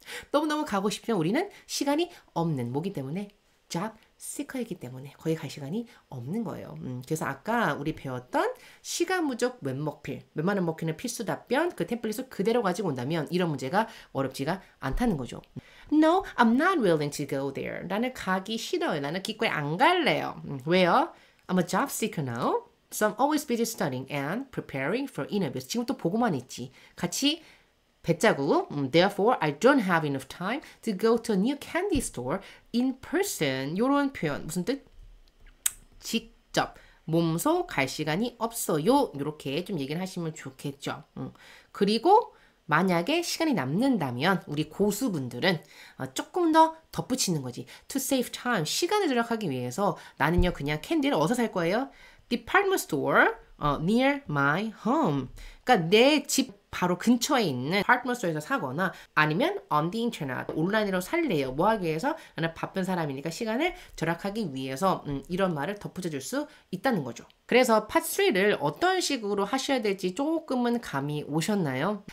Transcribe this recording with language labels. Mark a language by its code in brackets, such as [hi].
[ko] 너무너무 가고 싶지만 우리는 시간이 없는 모기 때문에 job seeker이기 때문에 거기 갈 시간이 없는 거예요. 그래서 아까 우리 배웠던 시간 부족 웬먹필, 웬만한 먹히는 필수 답변 그 템플릿을 그대로 가지고 온다면 이런 문제가 어렵지가 않다는 거죠. [en] No, I'm not willing to go there. [ko] 나는 가기 싫어요. 나는 기꺼이 안 갈래요. 왜요? [en] I'm a job seeker now. So I'm always busy studying and preparing for interviews. [ko] 지금 또 보고만 있지. 같이 배짜고 [en] Therefore, I don't have enough time to go to a new candy store in person. [ko] 요런 표현 무슨 뜻? 직접 몸소 갈 시간이 없어요. 이렇게 좀 얘기를 하시면 좋겠죠. 그리고 만약에 시간이 남는다면 우리 고수분들은 조금 더 덧붙이는 거지. [en] To save time. [ko] 시간을 절약하기 위해서 나는요 그냥 캔디를 어디서 살 거예요? [en] Department store near my home. [ko] 그러니까 내 집 바로 근처에 있는 디파트먼트 스토어에서 사거나 아니면 [en] on the internet [ko] 온라인으로 살래요. 뭐 하기 위해서? 나는 바쁜 사람이니까 시간을 절약하기 위해서 이런 말을 덧붙여 줄 수 있다는 거죠. 그래서 파트 3를 어떤 식으로 하셔야 될지 조금은 감이 오셨나요?